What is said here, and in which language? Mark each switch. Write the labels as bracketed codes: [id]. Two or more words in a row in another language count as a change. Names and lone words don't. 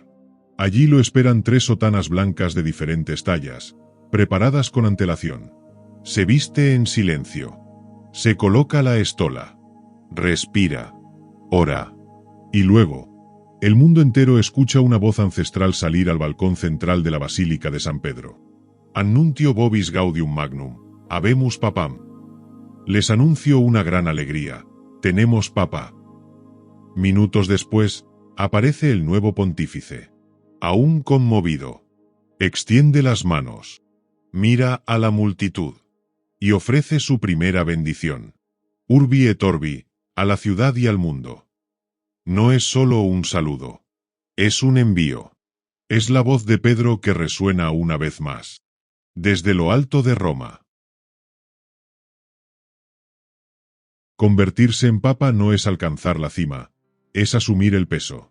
[es] Allí lo esperan 3 sotanas blancas de diferentes tallas, preparadas con antelación. Se viste en silencio. Se coloca la estola. Respira. Ora. Y luego, el mundo entero escucha una voz ancestral salir al balcón central de la Basílica de San Pedro. [la] Annuncio vobis gaudium magnum, habemus papam. [es] Les anuncio una gran alegría, tenemos papa. Minutos después, aparece el nuevo pontífice. Aún conmovido. Extiende las manos. Mira a la multitud. Y ofrece su primera bendición. [la] Urbi et orbi, [es] a la ciudad y al mundo. No es solo un saludo. Es un envío. Es la voz de Pedro que resuena una vez más. Desde lo alto de Roma. Convertirse en papa no es alcanzar la cima, es asumir el peso.